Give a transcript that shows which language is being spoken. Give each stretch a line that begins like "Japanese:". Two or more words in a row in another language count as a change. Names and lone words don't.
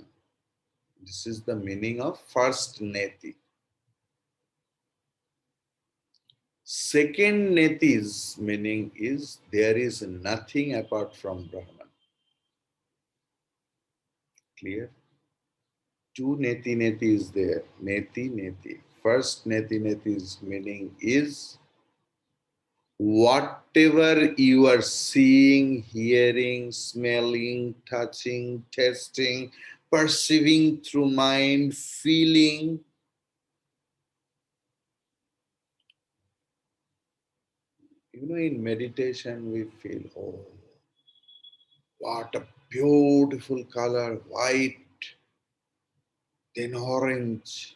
English: This is the meaning of first neti. Second neti's meaning is there is nothing apart from Brahman. Clear? Two
Sanskrit: neti neti
English: is there.
Sanskrit: Neti neti.
English: First
Sanskrit: neti neti's
English: meaning is whatever you are seeing, hearing, smelling, touching, tasting, perceiving through mind, feeling, you know, in meditation we feel, oh, what a beautiful color, white, then orange.